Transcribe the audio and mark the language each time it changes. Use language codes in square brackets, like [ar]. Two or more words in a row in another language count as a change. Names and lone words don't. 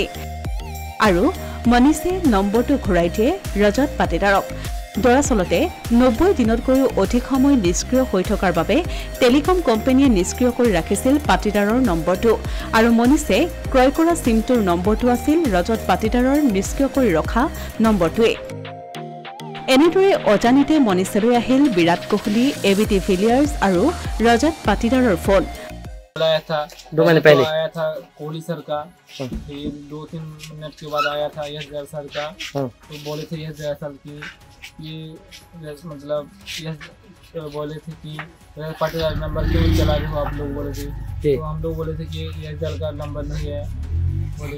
[as] আৰু মনীষে নম্বৰটো ঘূৰাই দিয়ে ৰজত পাটিদাৰক দৰাচলতে 90 দিনতকৈও অধিক সময় নিষ্ক্ৰিয় হৈ থকাৰ বাবে টেলিকম কোম্পানীয়ে নিষ্ক্ৰিয় কৰি ৰাখিছিল পাটিদাৰৰ নম্বৰটো আৰু মনীষে ক্ৰয় কৰা সিমটোৰ নম্বৰটো আছিল ৰজত পাটিদাৰৰ নিষ্ক্ৰিয় কৰি ৰখা নম্বৰটোৱে এনেদৰে অজানিতে মনীষলৈ আহিল বিৰাট কোহলি এবিডি ভিলিয়াৰ্ছ আৰু ৰজত পাটিদাৰৰ ফোন [hi] आया था 2 महीने पहले आया था कोहली सर का फिर 2-3 मिनट के बाद आया था यश जय सर का तो बोले थे यश जय सर की ये मतलब यश बोले थे कि पाटीदार नंबर क्यों चला रहे हो आप लोग बोले थे तो हम लोग बोले थे कि यश जय का नंबर नहीं है बोले